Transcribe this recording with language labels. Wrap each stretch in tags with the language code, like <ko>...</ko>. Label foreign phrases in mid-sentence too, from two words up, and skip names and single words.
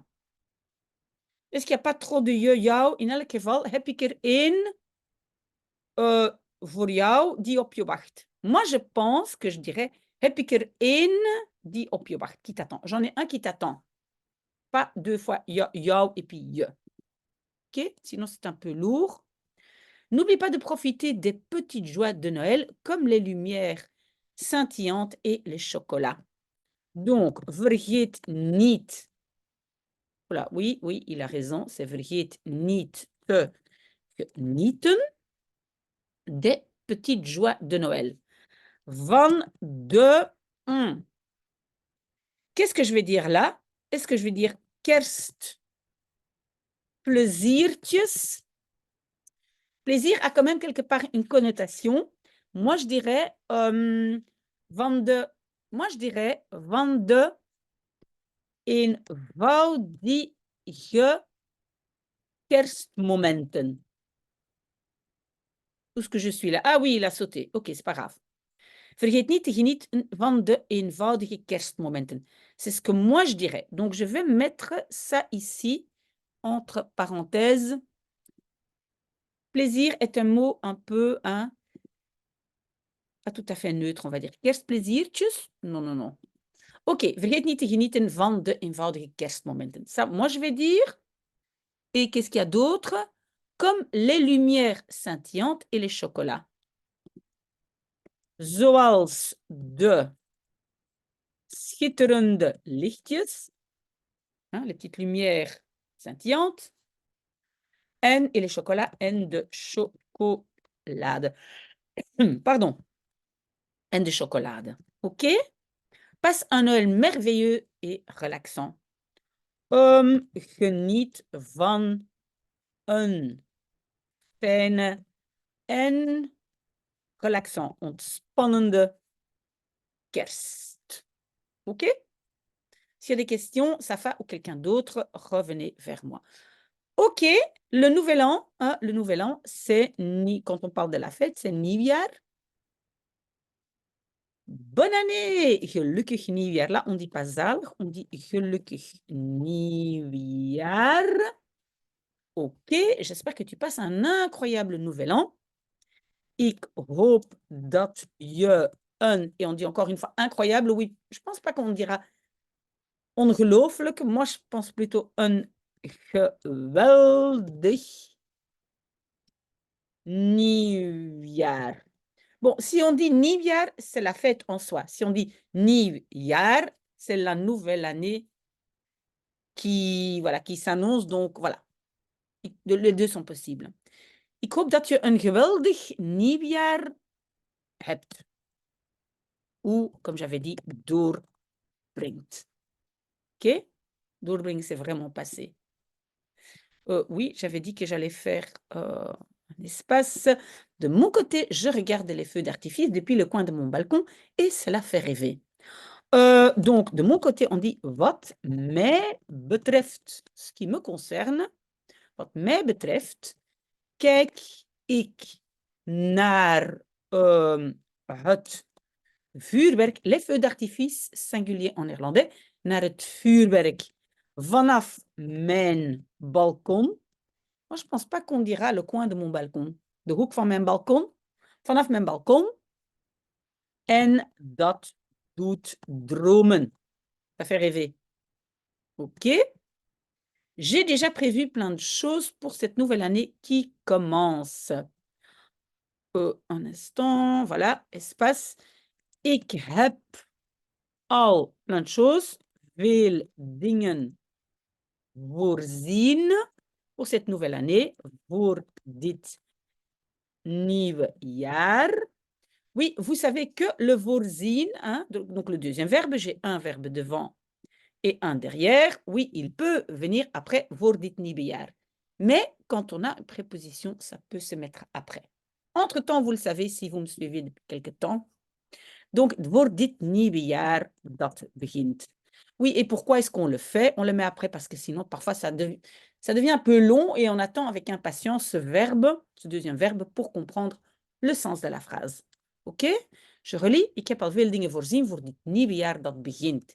<fr>Est-ce qu'il n'y a pas trop de je, jou?</fr> <nl>In elk geval heb ik er één voor jou die op je wacht.</nl> <fr>Moi, je pense que je dirais</fr> <nl>heb ik er één die op je wacht,</nl> <fr>qui t'attend. J'en ai un qui t'attend. Pas deux fois jou et puis je. Ok? Sinon, c'est un peu lourd. N'oublie pas de profiter des petites joies de Noël, comme les lumières scintillantes et les chocolats. Donc,</fr> <nl>vergeet niet.</nl> <fr>Voilà, oui, il a raison. C'est</fr> <nl>vergeet niet te genieten</nl> <fr>des petites joies de Noël.</fr> <nl>Van de...</nl> <fr>Qu'est-ce que je vais dire là? Est-ce que je vais dire kerstpleziertjes? Plaisir a quand même quelque part une connotation. Moi, je dirais</fr> <nl>van de eenvoudige kerstmomenten.</nl> <fr>Tout ce que je suis là. Ah oui, il a sauté. Ok, c'est pas grave.</fr> <nl>Vergeet niet te genieten van de eenvoudige kerstmomenten.</nl> <fr>C'est ce que moi je dirais. Donc, je vais mettre ça ici, entre parenthèses. Plaisir est un mot un peu, hein, pas tout à fait neutre, on va dire. Kerstpleziertjes? Non, non, non.</fr> <nl>Ok, vergeet niet te genieten van de eenvoudige kerstmomenten.</nl> <fr>Ça, moi, je vais dire. Et qu'est-ce qu'il y a d'autre? Comme les lumières scintillantes et les chocolats.</fr> <nl>Zoals de schitterende lichtjes.</nl> <fr>Hein, les petites lumières scintillantes. Et les chocolats</fr> <nl>en de chocolade. Pardon. En de chocolade.</nl> <fr>OK? Passe un Noël merveilleux et relaxant.</fr> <nl>Geniet van een fijne en relaxant, ontspannende kerst.</nl> <fr>OK? S'il y a des questions, Safa ou quelqu'un d'autre, revenez vers moi. OK, le nouvel an, hein, le nouvel an, c'est quand on parle de la fête, c'est nieuwjaar. Bonne année!</fr> <nl>Gelukkig nieuwjaar.</nl> <fr>Là, on dit pas zalig, on dit</fr> <nl>gelukkig nieuwjaar.</nl> <fr>OK, j'espère que tu passes un incroyable nouvel an.</fr> <nl>Ik hoop dat je</nl> <fr>et on dit encore une fois incroyable, oui, je pense pas qu'on dira ongelooflijk. Moi, je pense plutôt</fr> <nl>een geweldig nieuwjaar.</nl> <fr>Bon, si on dit nieuwjaar, c'est la fête en soi. Si on dit nieuwjaar, c'est la nouvelle année qui, voilà, qui s'annonce. Donc, voilà, les deux sont possibles.</fr> <nl>Ik hoop dat je een geweldig nieuwjaar hebt.</nl> <fr>Ou, comme j'avais dit, doorbrengt. OK? Doorbrengt, c'est vraiment passé. Oui, j'avais dit que j'allais faire un espace. De mon côté, je regarde les feux d'artifice depuis le coin de mon balcon et cela fait rêver. Donc, de mon côté, on dit</fr> <nl>wat mij betreft,</nl> <fr>ce qui me concerne,</fr> <nl>wat mij betreft, kijk ik naar het vuurwerk,</nl> <fr>les feux d'artifice, singulier en néerlandais,</fr> <nl>naar het vuurwerk vanaf mijn balkon.</nl> <fr>Moi, je pense pas qu'on dira le coin de mon balkon.</fr> <nl>De hoek van mijn balkon, vanaf mijn balkon. En dat doet dromen.</nl> <fr>Ça fait rêver. OK? J'ai déjà prévu plein de choses pour cette nouvelle année qui commence. Un instant, voilà, espace.</fr> <nl>Ik heb al</nl> <fr>plein de choses,</fr> <nl>veel dingen voorzien</nl> <fr>pour cette nouvelle année,</fr> <nl>voor dit nieuwe jaar.</nl> <fr>Oui, vous savez que le voorzien, hein, donc le deuxième verbe, j'ai un verbe devant et un derrière. Oui, il peut venir après</fr> <nl>voor dit nieuwe jaar.</nl> <fr>Mais quand on a une préposition, ça peut se mettre après. Entre-temps, vous le savez, si vous me suivez depuis quelque temps. Donc,</fr> <nl>voor dit nieuwe jaar dat begint.</nl> <fr>Oui, et pourquoi est-ce qu'on le fait? On le met après parce que sinon, parfois, ça devient un peu long et on attend avec impatience ce verbe, ce deuxième verbe, pour comprendre le sens de la phrase. OK? Je relis.</fr> <nl>Ik heb al veel dingen voorzien voor dit nieuwe jaar dat begint.</nl>